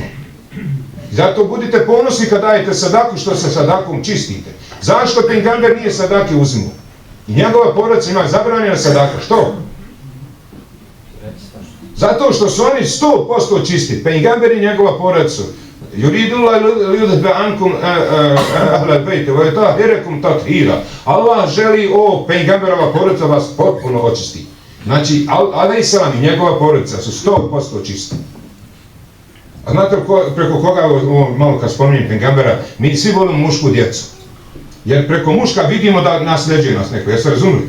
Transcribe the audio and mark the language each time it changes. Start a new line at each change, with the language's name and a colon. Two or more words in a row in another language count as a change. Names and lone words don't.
Bosnian: Zato budite ponosni kad dajete sadaku što se sadakom čistite. Zašto pejgamber nije sadake uzimao? I njegova porodica ima zabranjena sadaka. Što? Zato što su oni 100% čisti. Pejgamber i njegova porodica.
Arabic: يريد الله ليذهب عنكم أهل البيت ويطهركم تطهيرا.
Bosnian: Allah želi pejgamberova porodica vas potpuno očisti. Znači, alejselam i njegova porodica su 100% čisti. A znate preko koga, malo kad spominjem pejgambera, mi svi volimo mušku djecu. Jer preko muška vidimo da nasljeđuje nas neko, jeste razumili?